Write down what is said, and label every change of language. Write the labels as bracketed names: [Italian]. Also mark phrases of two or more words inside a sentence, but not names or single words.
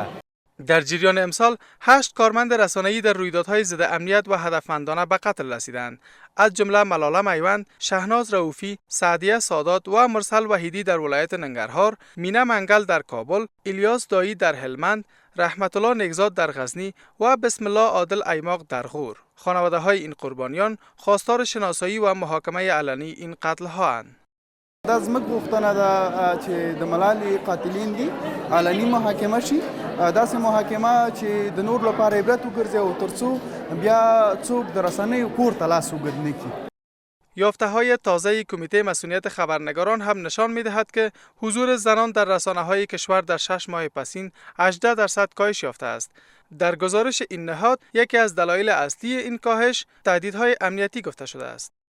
[Persian] در جریان امسال 8 کارمند رسانه‌ای در رویدادهای ضد امنیت و هدفمندانه به قتل رسیدند، از جمله ملاله میوند، شهناز رؤوفی، سعدیه سادات و مرسل وحیدی در ولایت ننگرهار، مینا منگل در کابل، الیاس دایی در هلمند، رحمت الله نیکزاد در غزنی و بسم الله عادل ایماق در غور. خانواده‌های این قربانیان خواستار شناسایی و محاکمه علنی این قتل‌هااند. [Pashto] دا زموږ غوښتنه ده چې د ملالې قاتلین دي علني محاکمه شي، داسې محاکمه چې د نور لپاره عبرت وګرځي او ترڅو بیا څوک د رسنیو کور ته لاس اوږد نه کړي. [Persian] یافته‌های تازه کمیته مسئولیت خبرنگاران هم نشان می‌دهد که حضور زنان در رسانه‌های کشور در 6 ماه پسین 18% کاهش یافته است. در گزارش این نهاد یکی از دلایل اصلی این کاهش تهدیدهای امنیتی گفته شده است.